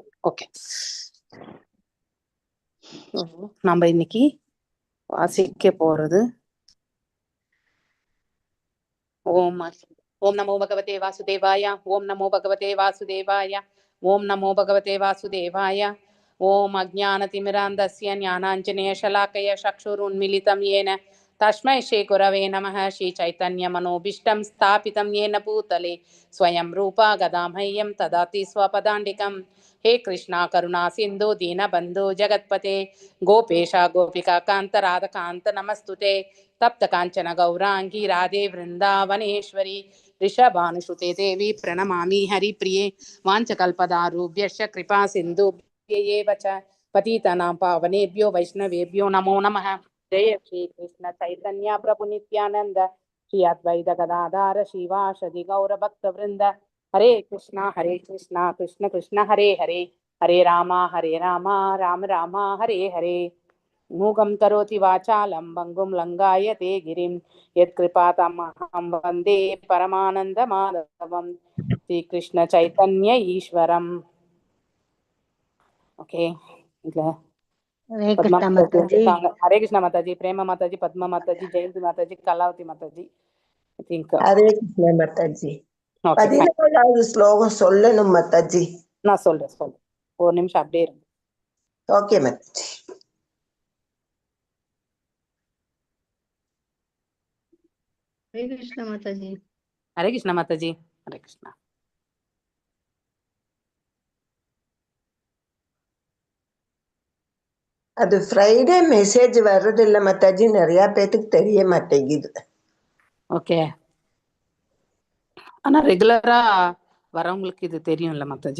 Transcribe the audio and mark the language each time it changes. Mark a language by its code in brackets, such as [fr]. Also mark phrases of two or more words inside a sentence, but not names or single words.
[ta] ஓகே, நம்ம இன்னைக்கு வாசிக்க போறது [sa] ॐ ॐ नमो भगवते वासुदेवाय. ॐ नमो भगवते वासुदेवाय। ॐ नमो भगवते वासुदेवाय. ॐ अज्ञानतिमिरान्धस्य ஞானாஞ்சனேயशलाकया चक्षुरुन्मीलितं येन तस्मै श्रीगुरवे नमः. श्रीचैतन्यमनोभीष्टं स्थापितं येन भूतले स्वयं रूपा गदामह्यं ददाति स्वपदान्तिकं. हे कृष्णा करुणा सिन्धु दीनबन्धु जगत्पते गोपेश गोपिका कान्त राधाकान्त नमस्तुते. तप्त कांचन गौरांगी राधे वृंदावनेश्वरी ऋषभानुसुते देवी प्रणमामि हरिप्रिये. वाञ्छकल्पदारुभ्यश्च कृपा सिन्धुभ्यैव च पतितानां पावनेभ्यो वैष्णवेभ्यो नमो नमः. जय श्री कृष्ण चैतन्य प्रभु नित्यानंद श्री अद्वैत गदाधर श्रीवासदि गौर भक्त वृंद. हरे कृष्णा कृष्ण कृष्ण हरे हरे, हरे राम राम राम हरे हरे. मूगं करोति वाचालं भङ्गुं लङ्घायते गिरिं यत्कृपातमहं वन्दे परमानन्दमाधवं श्रीकृष्ण चैतन्य ईश्वरम्. [en] ओके, [hi] हरे कृष्णा माताजी. हरे कृष्णा माताजी, प्रेमा माताजी, पद्मा माताजी, जयंती माताजी, कलावती माताजी. [en] I think [hi] हरे कृष्णा माताजी. [en] Okay, [ta] 14வது ஸ்லோகம் சொல்லணும் மாதாஜி. நான் சொல்றேன். ஒரு நிமிஷம் அப்படியே இருங்க. ஓகே மாதாஜி. [hi] हरे कृष्णा माताजी. हरे कृष्णा माताजी. हरे कृष्णा. [ta] அது [en] Friday message [ta] வர்றது இல்ல மாதாஜி, நிறைய பேத்துக்கு தெரிய மாட்டேங்குது. ஓகே, ஆனா ரெகுலரா வரவங்களுக்கு இது தெரியும்ல மாதாஜி.